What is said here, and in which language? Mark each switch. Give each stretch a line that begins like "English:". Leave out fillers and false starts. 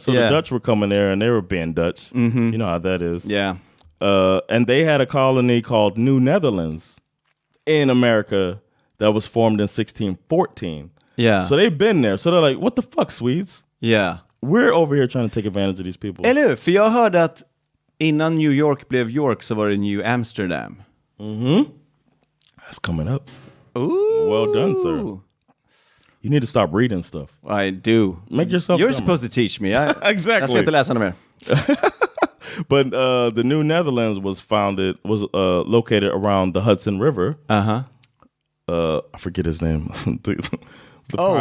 English: So the Dutch were coming there and they were being Dutch. Mm-hmm. You know how that is. Yeah. And they had a colony called New Netherlands in America that was formed in 1614. Yeah. So they've been there. So they're like, what the fuck, Swedes? Yeah. We're over here trying to take advantage of these people.
Swedish: Eller hur? För jag hörde att innan New York blev York så var det New Amsterdam.
English: Mm-hmm. That's coming up. Ooh. Well done, sir. You need to stop reading stuff. I do. Make yourself You're dumber. supposed to teach me. Exactly.
Swedish: Jag ska inte läsa mer.
English: But the New Netherlands was located around the Hudson River. Uh-huh. I forget his name. the